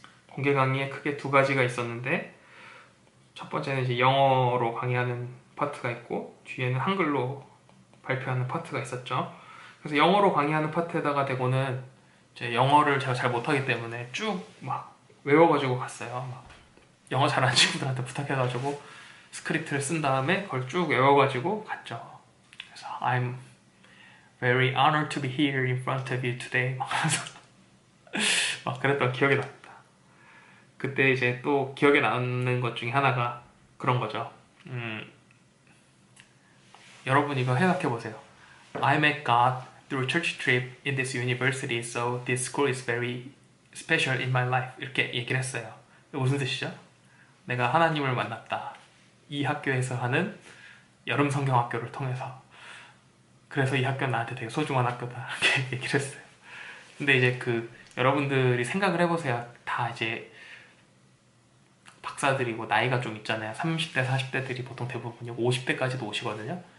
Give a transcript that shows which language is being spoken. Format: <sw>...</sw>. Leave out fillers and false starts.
<ko>공개 강의에 크게 두 가지가 있었는데, 첫 번째는 이제 영어로 강의하는 파트가 있고 뒤에는 한글로 발표하는 파트가 있었죠. 그래서 영어로 강의하는 파트에다가 대고는 이제 영어를 제가 잘 못하기 때문에 쭉 막 외워가지고 갔어요. 막 영어 잘하는 친구들한테 부탁해가지고 스크립트를 쓴 다음에 그걸 쭉 외워가지고 갔죠. 그래서</ko> <en>I'm very honored to be here in front of you today</en> <ko>막 하면서 막 그랬던 기억이 납니다. 그때 이제 또 기억에 남는 것 중에 하나가 그런 거죠. 여러분 이거 생각해보세요.</ko> <en>I met God through church trip in this university, so this school is very special in my life.</en> <ko>이렇게 얘기를 했어요. 무슨 뜻이죠? 내가 하나님을 만났다. 이 학교에서 하는 여름 성경학교를 통해서. 그래서 이 학교는 나한테 되게 소중한 학교다. 이렇게 얘기를 했어요. 근데 이제 여러분들이 생각을 해보세요. 다 이제 박사들이고 나이가 좀 있잖아요. 30대, 40대들이 보통 대부분이고 50대까지도 오시거든요.</ko>